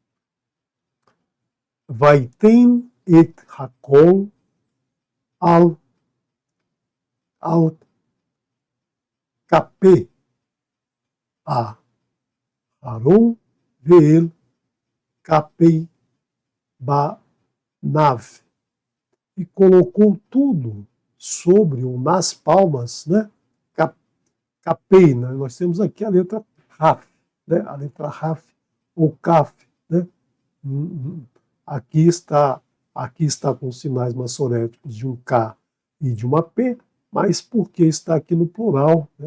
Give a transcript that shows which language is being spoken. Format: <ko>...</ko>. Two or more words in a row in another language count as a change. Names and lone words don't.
<he>ויתן את הכל על כפי אהרן ועל כפי בניו,</he> <pt>e colocou tudo sobre ou nas palmas, né? Capei, né? Nós temos aqui a letra Raf, né? A letra Raf ou Kaf, né? Aqui está com sinais maçoréticos de um K e de uma P, mas porque está aqui no plural, né?</pt>